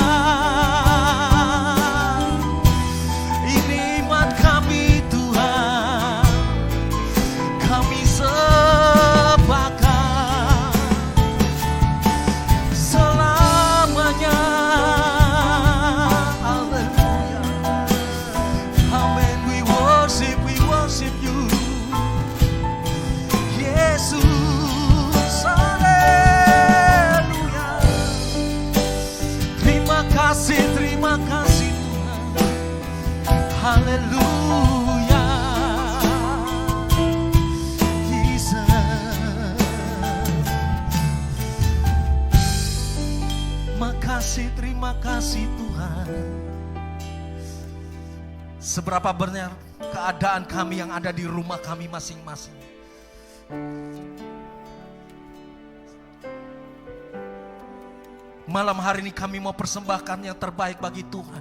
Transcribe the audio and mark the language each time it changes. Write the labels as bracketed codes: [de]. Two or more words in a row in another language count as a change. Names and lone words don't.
[id] Ini iman kami Tuhan, kami sepakat selamanya. Haleluya. Amen. [en] We worship you, [id] Yesus. Haleluya. Terima kasih Tuhan. Haleluya. Jesus. Terima kasih Tuhan. Seberapa banyak keadaan kami yang ada di rumah kami masing-masing, malam hari ini kami mau persembahkan yang terbaik bagi Tuhan.